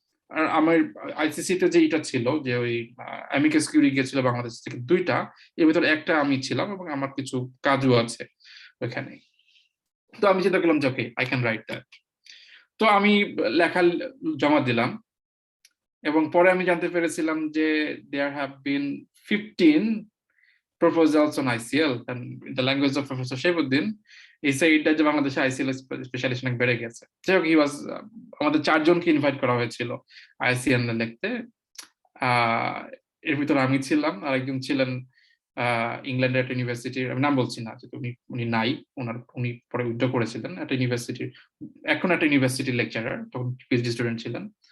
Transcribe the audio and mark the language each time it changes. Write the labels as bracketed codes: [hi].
[bn] আর আমার আইসিসিতে যে এটা ছিল যে ওই অ্যামিকাস কিউরি গিয়েছিল বাংলাদেশ থেকে 2টা, এর ভিতরে একটা আমি ছিলাম এবং আমার কিছু কাজও আছে ওখানে। তো আমি চিন্তা করলাম যে ওকে, [en] I can write that. [bn] তো আমি লেখা জমা দিলাম এবং পরে আমি জানতে পেরেছিলাম যে [en] there have been 15 proposals on ICL, and in the language of Professor Shaibuddin, he said that [bn] যে বাংলাদেশে ICL স্পেশালিস্ট অনেক বেড়ে গেছে। যাই হোক, [en] he was [bn] আমাদের 4 জনকে ইনভাইট করা হয়েছিল ICL লিখতে। এর ভিতরে আমি ছিলাম, আরেকজন ছিলেন ইংল্যান্ডের একটা ইউনিভার্সিটির, আমি নাম বলছি না, যেহেতু উনি নাই, উনি পরে উইথড্র করেছিলেন, একটা ইউনিভার্সিটির, এখন একটা ইউনিভার্সিটির লেকচারার, তখন পিএইচডি স্টুডেন্ট ছিলেন।